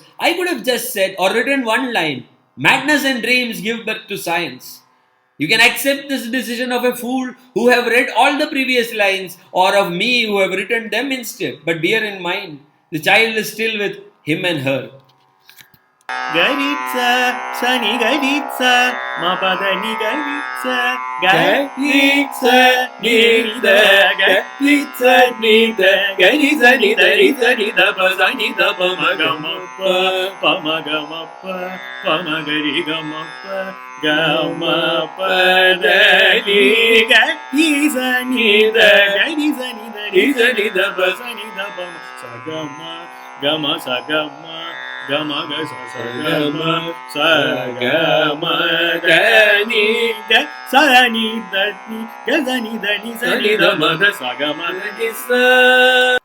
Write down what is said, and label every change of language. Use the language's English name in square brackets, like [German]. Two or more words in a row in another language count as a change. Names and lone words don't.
[English] I could have just said or written one line: madness and dreams give birth to science. You can accept this decision of a fool who have read all the previous lines, or of me who have written them instead. But bear in mind, the child is still with him and her. Garitsa, Sani Garitsa, Mapadani Garitsa, Garitsa, Nida, Garitsa, Nida, Garitsa, Nida, Rita, Nida, Pasani, Pamagamapa, Pamagamapa, Pamagarigamapa, Gamapadani, Garitsa, Nida, Garitsa, Nida, Rita, Nida, Pasani, Pama, Sagama, Gama, Sagama. Gama ga sa sa gama sa gama dani ga sa ni dani ga sa ni dani sa ni da ma da sa gama dani sa